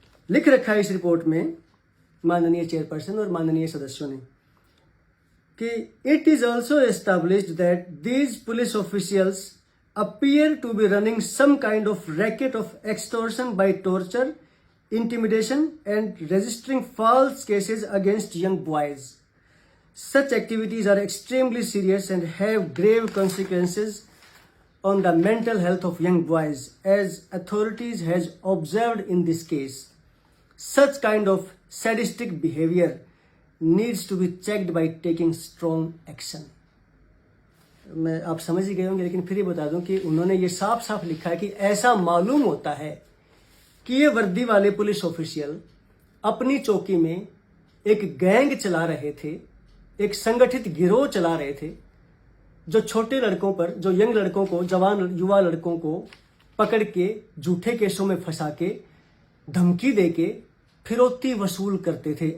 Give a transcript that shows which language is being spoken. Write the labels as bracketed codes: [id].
[hi] लिख रखा है इस रिपोर्ट में माननीय चेयरपर्सन और माननीय सदस्यों ने कि [en] It is also established that these police officials appear to be running some kind of racket of extortion by torture, intimidation and registering false cases against young boys. Such activities are extremely serious and have grave consequences on the mental health of young boys, as authorities has observed in this case. Such kind of sadistic behavior needs to be checked by taking strong action. [hi] मैं आप समझ ही गए होंगे, लेकिन फिर ही बता दूं कि उन्होंने ये साफ साफ लिखा है कि ऐसा मालूम होता है कि ये वर्दी वाले पुलिस ऑफिशियल अपनी चौकी में एक गैंग चला रहे थे, एक संगठित गिरोह चला रहे थे, जो छोटे लड़कों पर, जो यंग लड़कों को, जवान युवा लड़कों को पकड़ के झूठे केसों में फंसा के धमकी दे के फिरौती वसूल करते थे।